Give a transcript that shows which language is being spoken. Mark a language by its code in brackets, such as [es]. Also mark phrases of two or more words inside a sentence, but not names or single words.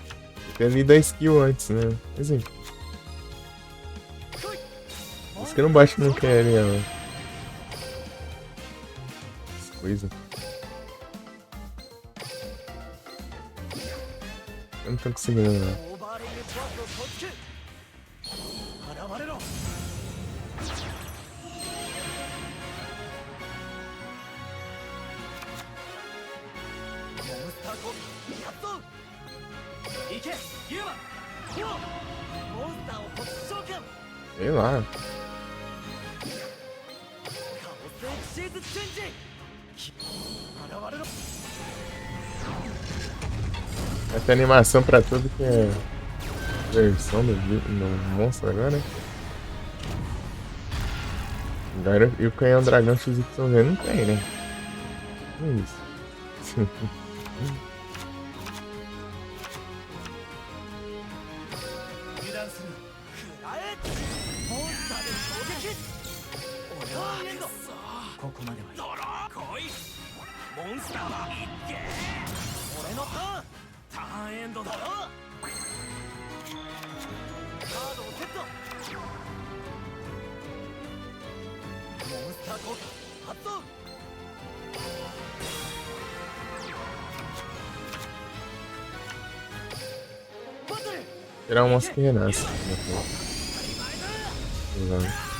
[pt] Eu tenho lido a skill antes, né? Mas enfim. Por isso que eu não baixo no QL, não. Coisa. Eu não tô conseguindo, não. [ja] オーバーレイルトワークを構築現れろモンスターコ発動行けユーマゴーモンスターを突召喚 [pt] Sei lá. [ja] カオスエクシーズチェンジ現れろ [pt] Vai ter animação pra tudo que é versão do monstro agora, né? Agora, e o canhão dragão XYZ não tem, né? É isso. [ja] 油断するな食らえモンスターで攻撃俺はエンドここまではいいドロー来いモンスターはいっけ俺のターンターンエンドだろカードをセットモンスター効果発動バトル [pt] Tirar um monstro que renasce. Usando.